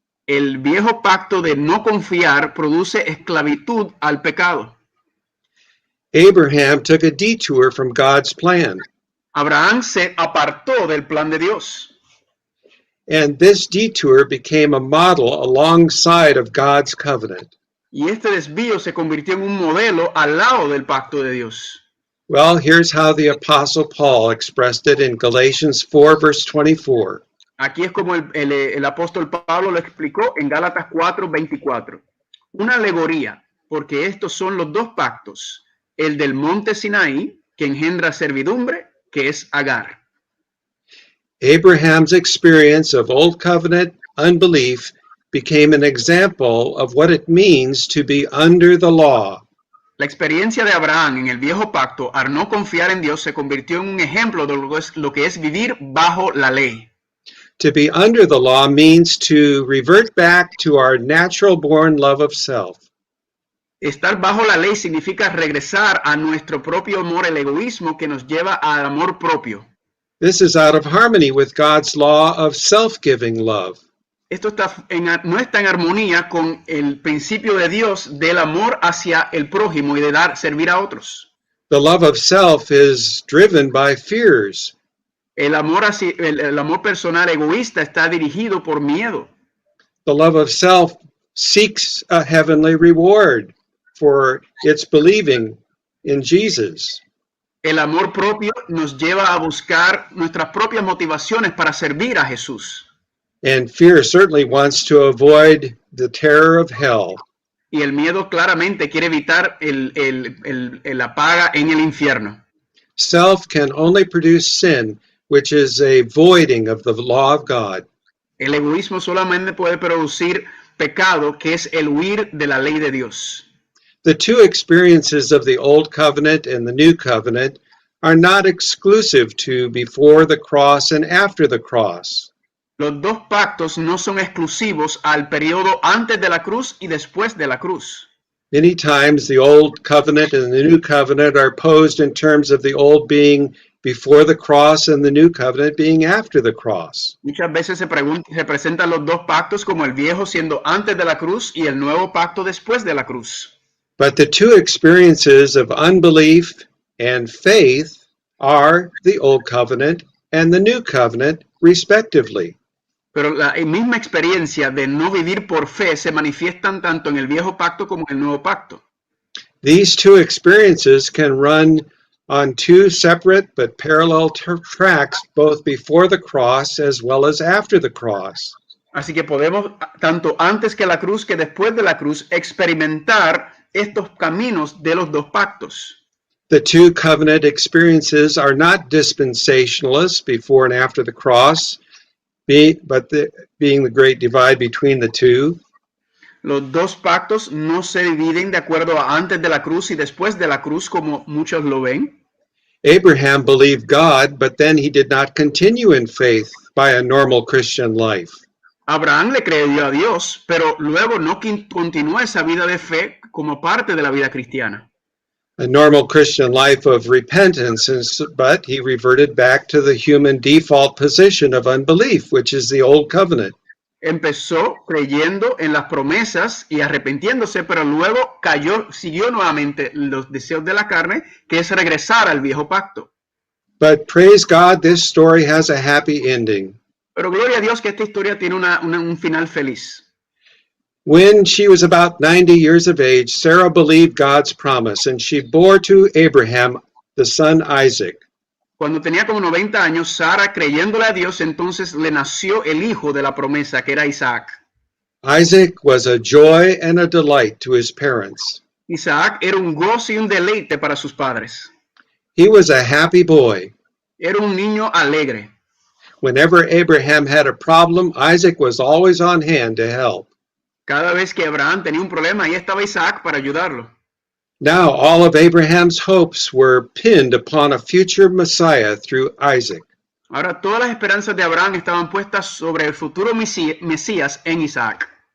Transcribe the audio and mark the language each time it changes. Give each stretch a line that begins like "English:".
Spanish: El viejo pacto de no confiar produce esclavitud al pecado.
English: Abraham took a detour from God's plan.
Spanish: Abraham se apartó del plan de Dios.
English: And this detour became a model alongside of God's covenant.
Spanish: Y este desvío se convirtió en un modelo al lado del pacto de Dios.
English: Well, here's how the Apostle Paul expressed it in Galatians 4, verse 24.
Spanish: Aquí es como el apóstol Pablo lo explicó en Gálatas 4:24. Una alegoría, porque estos son los dos pactos, el del monte Sinaí, que engendra servidumbre, que es Agar.
English: Abraham's experience of Old Covenant unbelief became an example of what it means to be under the law.
Spanish: La experiencia de Abraham en el viejo pacto al no confiar en Dios se convirtió en un ejemplo de lo que es vivir bajo la ley.
English: To be under the law means to revert back to our natural born love of self.
Spanish: Estar bajo la ley significa regresar a nuestro propio amor, el egoísmo que nos lleva al amor propio.
English: This is out of harmony with God's law of self-giving love.
Spanish: Esto no está en armonía con el principio de Dios del amor hacia el prójimo y de servir a otros.
English: The love of self is driven by fears.
Spanish: El amor personal egoísta está dirigido por miedo.
English: The love of self seeks a heavenly reward for its believing in Jesus.
Spanish: El amor propio nos lleva a buscar nuestras propias motivaciones para servir a Jesús.
English: And fear certainly wants to avoid the terror of hell.
Spanish: Y el miedo claramente quiere evitar la paga en el infierno.
English: Self can only produce sin, which is a voiding of the law of God.
Spanish: El egoísmo solamente puede producir pecado, que es el huir de la ley de Dios.
English: The two experiences of the Old Covenant and the New Covenant are not exclusive to before the cross and after the cross.
Spanish: Los dos pactos no son exclusivos al periodo antes de la cruz y después de la cruz.
English: Many times the Old Covenant and the New Covenant are posed in terms of the Old being before the cross and the New Covenant being after the cross.
Spanish: Muchas veces se presentan los dos pactos como el viejo siendo antes de la cruz y el nuevo pacto después de la cruz.
English: But the two experiences of unbelief and faith are the Old Covenant and the New Covenant, respectively.
Spanish: Pero la misma experiencia de no vivir por fe se manifiestan tanto en el viejo pacto como en el nuevo pacto.
English: These two experiences can run on two separate but parallel tracks, both before the cross as well as after the cross.
Spanish: Así que podemos, tanto antes que la cruz que después de la cruz, experimentar estos caminos de los dos pactos.
English: The two covenant experiences are not dispensationalists, before and after the cross, being the great divide between the two.
Spanish: Los dos pactos no se dividen de acuerdo a antes de la cruz y después de la cruz, como muchos lo ven.
English: Abraham believed God, but then he did not continue in faith by a normal Christian life.
Spanish: Abraham le creyó a Dios, pero luego no continuó esa vida de fe como parte de la vida cristiana.
English: A normal Christian life of repentance, but he reverted back to the human default position of unbelief, which is the Old Covenant.
Spanish: Empezó creyendo en las promesas y arrepintiéndose, pero luego siguió nuevamente los deseos de la carne, que es regresar al viejo pacto.
English: But praise God, this story has a happy ending.
Spanish: Pero gloria a Dios que esta historia tiene un final feliz.
English: When she was about 90 years of age, Sarah believed God's promise, and she bore to Abraham the son Isaac.
Spanish: Cuando tenía como 90 años, Sara, creyéndole a Dios, entonces le nació el hijo de la promesa, que era Isaac.
English: Isaac was a joy and a delight to his parents.
Spanish: Isaac era un gozo y un deleite para sus padres.
English: He was a happy boy.
Spanish: Era un niño alegre.
English: Whenever Abraham had a problem, Isaac was always on hand to help.
Spanish: Cada vez que Abraham tenía un problema, ahí estaba Isaac para ayudarlo.
English: Now all of Abraham's hopes were pinned upon a future Messiah through Isaac.
Spanish: Ahora todas las esperanzas de Abraham estaban puestas sobre el futuro Mesías en Isaac.